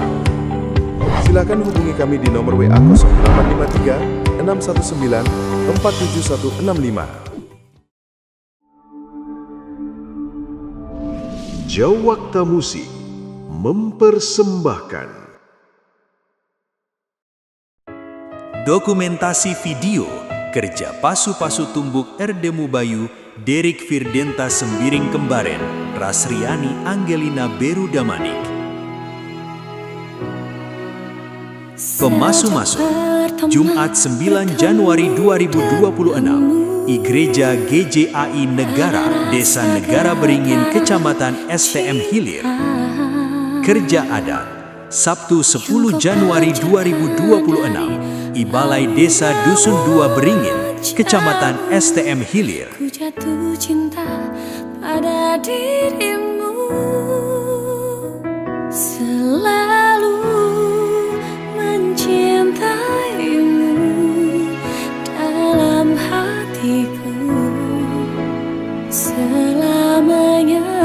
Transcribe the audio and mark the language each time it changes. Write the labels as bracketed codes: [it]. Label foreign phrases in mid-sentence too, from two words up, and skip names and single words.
[id] Silakan hubungi kami di nomor WA 0853 619 47165. Jawakta Musik mempersembahkan dokumentasi video kerja Pasu-Pasu Tumbuk Erdemu Bayu, Derik Firdenta Sembiring Kembaren, Rasriani Angelina Beru Damanik. Pemasu-masu, Jumat 9 Januari 2026, Gereja GJAI Negara, Desa Negara Beringin, Kecamatan STM Hilir. Kerja adat, Sabtu 10 Januari 2026, Balai Desa Dusun 2 Beringin, Kecamatan STM Hilir. Ku jatuh cinta pada dirimu, selalu mencintaimu dalam hatiku selamanya.